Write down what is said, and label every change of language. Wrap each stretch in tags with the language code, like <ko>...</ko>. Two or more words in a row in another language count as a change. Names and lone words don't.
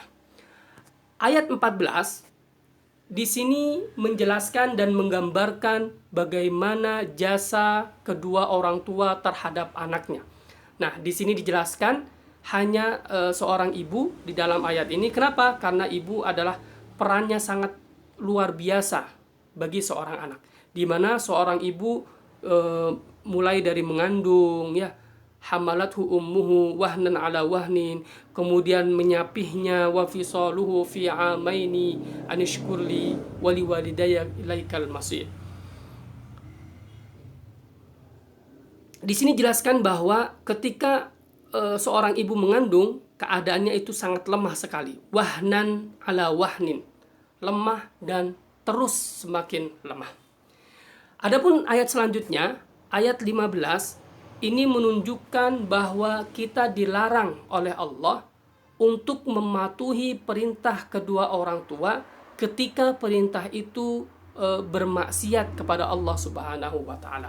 <id>Ayat 14 di sini menjelaskan dan menggambarkan bagaimana jasa kedua orang tua terhadap anaknya. Nah, di sini dijelaskan hanya seorang ibu di dalam ayat ini. Kenapa? Karena ibu adalah perannya sangat luar biasa bagi seorang anak. Di mana seorang ibu mulai dari mengandung, ya,</id> <ar>حملته أمه وهنا على وهن,</ar> <id>kemudian menyapihnya</id> <ar>وفصاله في عامين أن اشكر لي ولوالديك إلي المصير.</ar> <id>Di sini jelaskan bahwa ketika seorang ibu mengandung, keadaannya itu sangat lemah sekali.</id> <ar>وهنا على وهن,</ar> <id>lemah dan terus semakin lemah. Adapun ayat selanjutnya, ayat 15, ini menunjukkan bahwa kita dilarang oleh Allah untuk mematuhi perintah kedua orang tua ketika perintah itu bermaksiat kepada Allah</id> <ar>سبحانه وتعالى.</ar>